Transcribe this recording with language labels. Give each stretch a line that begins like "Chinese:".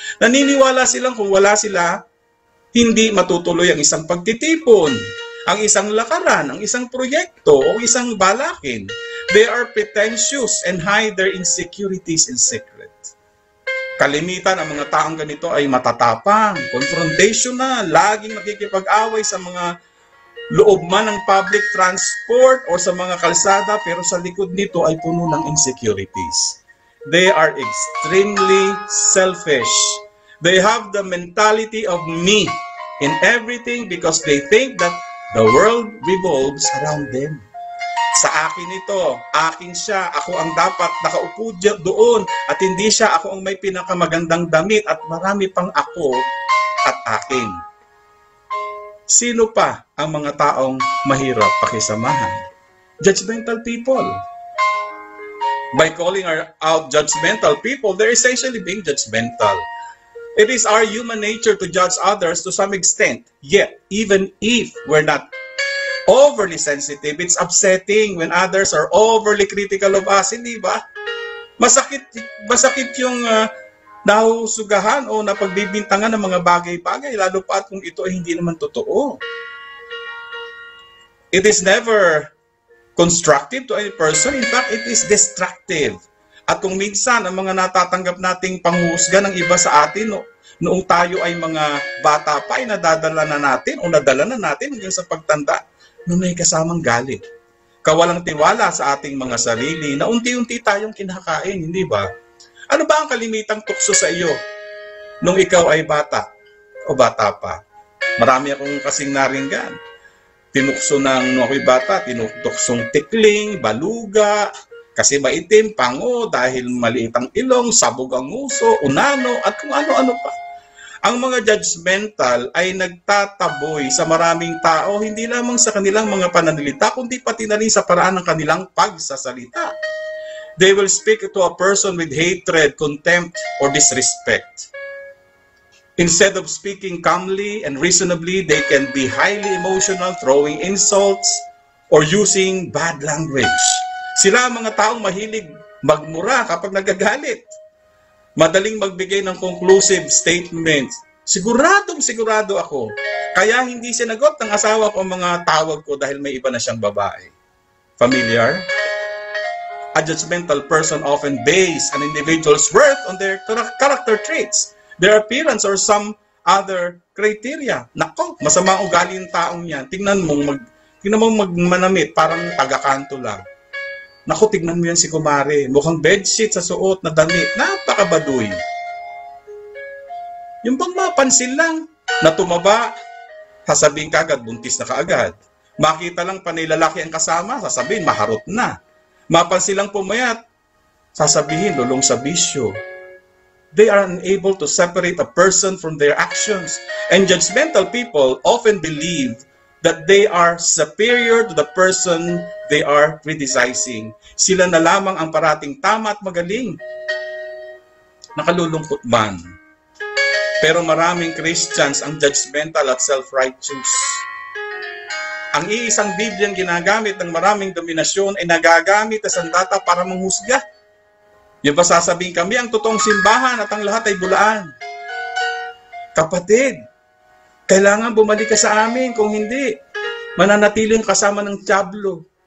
Filipino: Naniniwala silang kung wala sila, hindi matutuloy ang isang pagtitipon, ang isang lakaran, ang isang proyekto, o isang balakin.
English: They are pretentious and hide their insecurities in secret.
Filipino: Kalimitan ang mga taong ganito ay matatapang, confrontational, laging nakikipag-away sa mga loob man ng public transport o sa mga kalsada, pero sa likod nito ay puno ng insecurities.
English: They are extremely selfish. They have the mentality of me in everything because they think that the world revolves around them.
Filipino: Sa akin ito, akin siya, ako ang dapat nakaupo doon at hindi siya, ako ang may pinakamagandang damit at marami pang ako at akin. Sino pa ang mga taong mahirap pakisamahan?
English: Judgmental people. By calling out judgmental people, they're essentially being judgmental. It is our human nature to judge others to some extent, yet even if we're not overly sensitive, it's upsetting when others are overly critical of us,
Filipino: hindi ba? Masakit yung nahusugahan o napagbibintangan ng mga bagay-bagay, lalo pa at kung ito ay hindi naman totoo.
English: It is never constructive to any person. In fact, it is destructive.
Filipino: At kung minsan ang mga natatanggap nating panghusga ng iba sa atin, noong tayo ay mga bata pa, ay nadadala na natin o nadala na natin hanggang sa pagtanda, noon ay kasamang galit. Kawalang tiwala sa ating mga sarili na unti-unti tayong kinakain, hindi ba? Ano ba ang kalimitang tukso sa iyo nung ikaw ay bata o bata pa? Marami akong kasing naringgan. Tinukso nung ako'y bata, tinuksong tikling, baluga, kasi maitim, pango, dahil maliit ang ilong, sabog ang nguso, unano, at kung ano-ano pa. Ang mga judgmental ay nagtataboy sa maraming tao, hindi lamang sa kanilang mga pananalita, kundi pati na rin sa paraan ng kanilang pagsasalita.
English: They will speak to a person with hatred, contempt, or disrespect. Instead of speaking calmly and reasonably, they can be highly emotional, throwing insults, or using bad language.
Filipino: Sila ang mga taong mahilig magmura kapag nagagalit. Madaling magbigay ng
English: conclusive statements.
Filipino: Sigurado ako. Kaya hindi sinagot ng asawa ko ang mga tawag ko dahil may iba na siyang babae.
English: Familiar? A judgmental person often base an individual's worth on their character traits, their appearance, or some other criteria.
Filipino: Nako, masama ang ugali ng taong yan. Tingnan mo magmanamit, parang taga-kanto lang. Naku, tignan mo yan si kumare. Mukhang bedsheet sa suot na damit. Napakabaduy. Yung bang mapansin lang na tumaba, sasabihin kagad, buntis na kaagad. Makita lang panay lalaki ang kasama, sasabihin, maharot na. Mapansin lang pumayat, sasabihin, lulong sa bisyo.
English: They are unable to separate a person from their actions. And judgmental people often believe that they are superior to the person they are criticizing.
Filipino: Sila na lamang ang parating tama at magaling. Nakalulungkot man. Pero maraming Christians ang judgmental at self-righteous. Ang iisang Bibliang ginagamit ng maraming dominasyon ay nagagamit sa sandata para manghusga. Yung ba sasabihin kami ang totoong simbahan at ang lahat ay bulaan? Kapatid, kailangan bumalik ka sa amin. Kung hindi, mananatiling kasama ng dyablo.